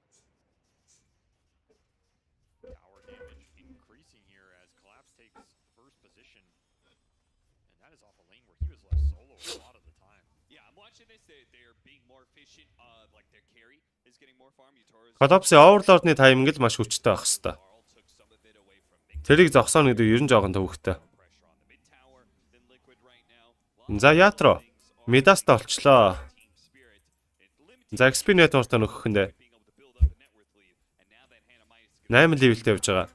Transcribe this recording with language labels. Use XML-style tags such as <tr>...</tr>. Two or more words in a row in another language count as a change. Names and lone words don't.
<en>Tower damage increasing here as Collapse takes first position. And that is off a lane where he was left solo a lot of the time. Yeah, I'm watching this. They're being more efficient. Like their carry is getting more farm.</en> <mn>Collapse Overlord-ны тайминг л маш хүчтэй байх хэвээр. Тэрийг зогсооно гэдэг ер нь жоохон төвөгтэй. За Ятро Медаста олчлоо. За XP network-т нөхөх нь 8 левелтэй явж байгаа.</mn>